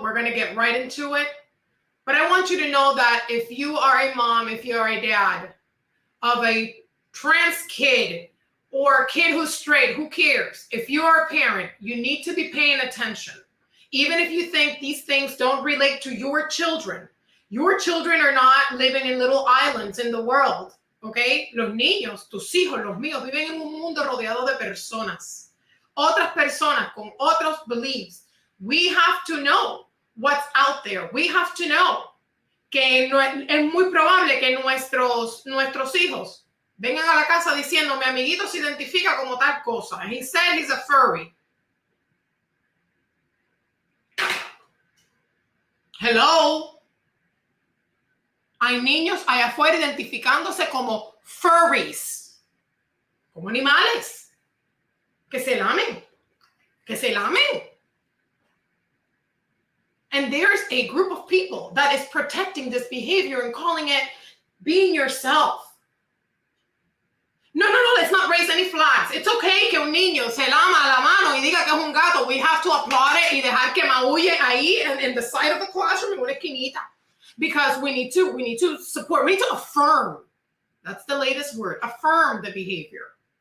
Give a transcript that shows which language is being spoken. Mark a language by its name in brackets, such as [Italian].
[English] We're going to get right into it. But I want you to know that if you are a mom, if you are a dad of a trans kid or a kid who's straight, who cares? If you are a parent, you need to be paying attention. Even if you think these things don't relate to your children are not living in little islands in the world, okay? [Spanish] Los niños, tus hijos, los míos, viven en un mundo rodeado de personas. Otras personas con otros beliefs. [English] We have to know what's out there. We have to know [Spanish] que no, es muy probable que nuestros hijos vengan a la casa diciendo, mi amiguito se identifica como tal cosa. [English] And he said he's a furry. [Spanish] Hello. Hay niños allá afuera identificándose como furries, como animales, que se lamen. [English] And there's a group of people that is protecting this behavior and calling it being yourself. No, let's not raise any flags. It's okay [Spanish] que un niño se lama la mano y diga que es un gato. [English] We have to applaud it [Spanish] y dejar que maulle ahí [English] in the side of the classroom [Spanish] en una esquinita. [English] Because we need to support, we need to affirm. That's the latest word, affirm the behavior.